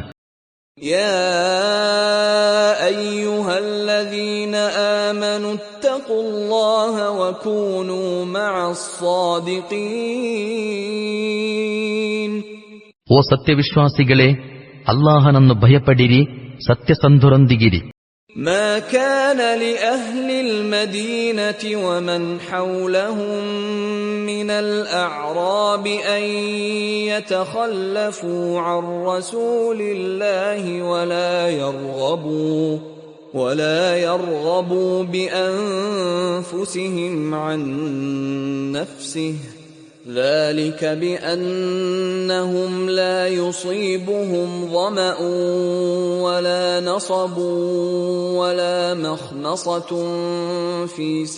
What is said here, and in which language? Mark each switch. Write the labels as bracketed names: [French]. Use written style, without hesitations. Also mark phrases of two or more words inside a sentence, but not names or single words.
[Arabic] يا أيها الذين آمنوا اتقوا الله وكونوا مع الصادقين. [Kannada] ಓ ಸತ್ಯವಿಶ್ವಾಸಿಗಳೇ, ಅಲ್ಲಾಹನನ್ನು ಭಯಪಡಿರಿ, ಸತ್ಯಸಂಧರೊಂದಿಗಿರಿ. [Arabic] ما كان لأهل المدينة ومن حولهم من الأعراب أن يتخلفوا عن رسول الله ولا يرغبوا بأنفسهم عن نفسه ذلك بأنهم لا يصيبهم ظمأ ولا نصب ولا مخنصة في